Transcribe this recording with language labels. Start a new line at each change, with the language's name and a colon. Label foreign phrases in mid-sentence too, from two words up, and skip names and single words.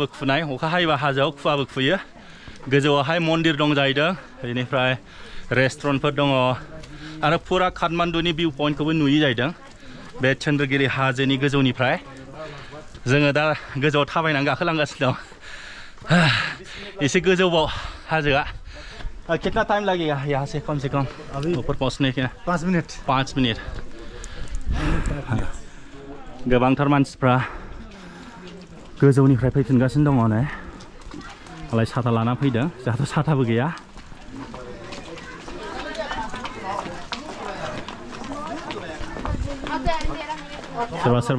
Bodo: खुनाय अखा हायोबा हाजोआव खुवाबो खुयो गोजौआवहाय मन्दिर दं जाहैदों बेनिफ्राय रेस्टुरेन्टफोर दङ आरो फुरा काठमांडुनि भिउ पइन्टखौबो नुयो जाहैदों बे चंद्रगिरि हाजोनि गोजौनिफ्राय जोङो दा गोजौआव थाबायनानै गाखोलांगासिनो दं एसे गोजौआव हाजोआ
Hindi: कितना टाइम लगेगा यहाँ से कम ऊपर पहुँचने के 5 मिनट
Bodo: 5 मिनट गोबांथार मानसिफ्रा गोजौनिफ्राय फैफिनगासिनो दङ नै मालाय साथा लाना फैदों जोंहाथ' साथाबो गैया सोरबा सोरबा